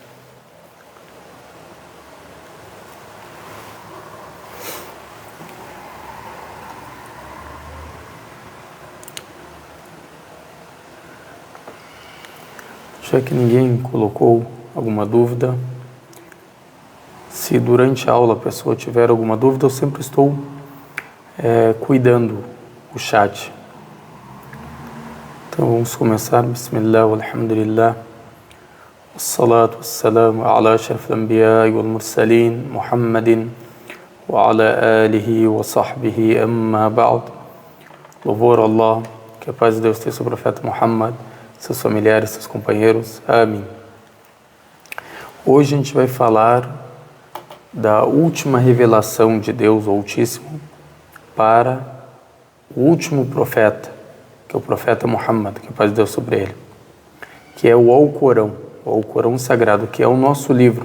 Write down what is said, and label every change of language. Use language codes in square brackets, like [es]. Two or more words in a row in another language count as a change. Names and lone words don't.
[pt] Já que ninguém colocou alguma dúvida, se durante a aula a pessoa tiver alguma dúvida, eu sempre estou cuidando o chat. Então vamos começar. [ar] بسم الله، والحمد لله، والصلاة والسلام على أشرف الأنبياء والمرسلين، محمد وعلى آله وصحبه، أما بعد. [pt] Louvor a Allah, que a paz de Deus esteja sobre o profeta Muhammad, seus familiares, seus companheiros. Amém. Hoje a gente vai falar da última revelação de Deus, o Altíssimo, para o último profeta, que é o profeta Muhammad, que é a paz de Deus sobre ele, que é o Alcorão Sagrado, que é o nosso livro.